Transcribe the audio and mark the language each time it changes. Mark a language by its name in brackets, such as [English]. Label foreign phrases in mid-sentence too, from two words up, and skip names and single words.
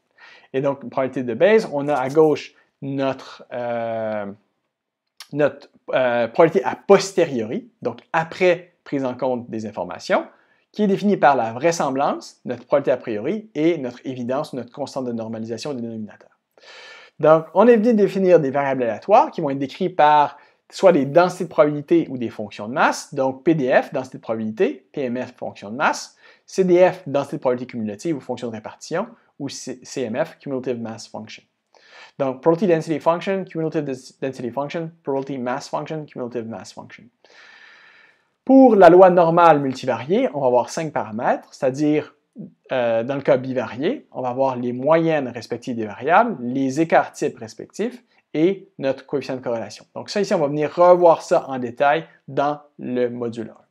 [French] Et donc, probabilité de Bayes, on a à gauche notre probabilité [Latin] a posteriori, [French] donc après prise en compte des informations, qui est définie par la vraisemblance, notre probabilité [Latin] a priori, [French] et notre évidence, notre constante de normalisation des dénominateurs. Donc, on est venu définir des variables aléatoires qui vont être décrites par soit des densités de probabilité ou des fonctions de masse. Donc, PDF, densité de probabilité, PMF, fonction de masse, CDF, densité de probabilité cumulative ou fonction de répartition, ou CMF, [English] Cumulative Mass Function. Donc, Probability Density Function, Cumulative Density Function, Probability Mass Function, Cumulative Mass Function. [French] Pour la loi normale multivariée, on va avoir 5 paramètres, c'est-à-dire, dans le cas bivarié, on va avoir les moyennes respectives des variables, les écarts types respectifs et notre coefficient de corrélation. Donc ça, ici, on va venir revoir ça en détail dans le module 1.